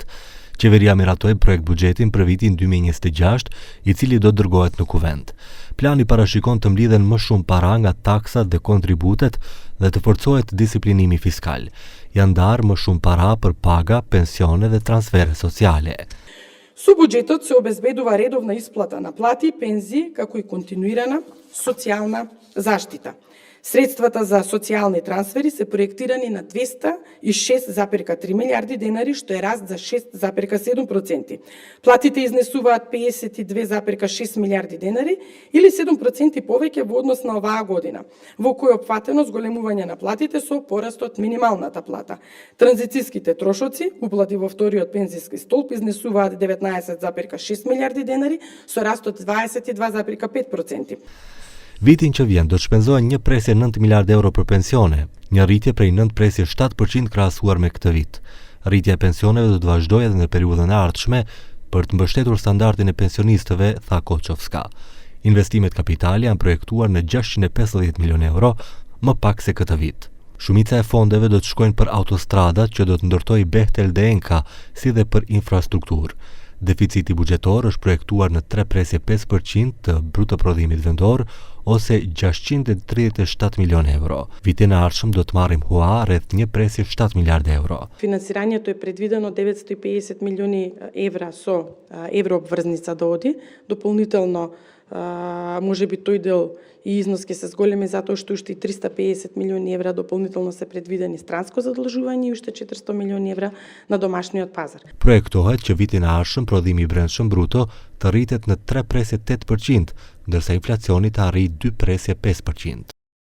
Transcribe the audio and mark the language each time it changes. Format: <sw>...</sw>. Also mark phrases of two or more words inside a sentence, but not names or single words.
<sq>Qeveria miratoi projekt buxhetin për vitin 2026, i cili do dërgohet në kuvent. Plani parashikon të mblidhen më shumë para nga taksat dhe kontributet dhe të forcohet disiplinimi fiskal. Janë ndarë më shumë para për paga, pensione dhe transfere sociale.</sq> <mk>Со буџетот се обезбедува редовна исплата на плати, пензии, како и континуирана социјална заштита. Средствата за социјални трансфери се проектирани на 206,3 милиарди денари, што е раст за 6,7%. Платите изнесуваат 52,6 милиарди денари или 7% повеќе во однос на оваа година, во кој е опфатено зголемување на платите со порастот минималната плата. Транзицијските трошоци, уплати во вториот пензиски столб, изнесуваат 19,6 милиарди денари со раст од 22,5%.</mk> <sq>Vitin që vjen do të shpenzohen 1,9 miliardë euro për pensione, një rritje prej 9,7% krahasuar me këtë vit. Rritja e pensioneve do të vazhdojë edhe në periudhën e ardhshme për të mbështetur standardin e pensionistëve, tha Koçovska. Investimet kapitali janë projektuar në 650 milionë euro, më pak se këtë vit. Shumica e fondeve do të shkojnë për autostradat që do të ndërtojë Behtel dhe Enka, si dhe për infrastrukturë. Deficiti buxhetor është projektuar në 3,5% të bruto prodhimit vendor ose 637 milionë euro. Vitin e ardhshëm do të marrim hua rreth 1,7 miliardë euro.</sq> <mk>Финансирањето е предвидено 950 милиони евра со еврообврзница да оди. Дополнително можеби тој дел и износ ќе се зголеми затоа што уште и 350 милиони евра дополнително се предвидени странско задолжување и уште 400 милиони евра на домашниот пазар.</mk> <sq>Projektohet që vitin e ardhshëm prodhimi i brendshëm bruto të rritet në 3,8%, ndërsa inflacioni të arrijë 2,5%.</sq>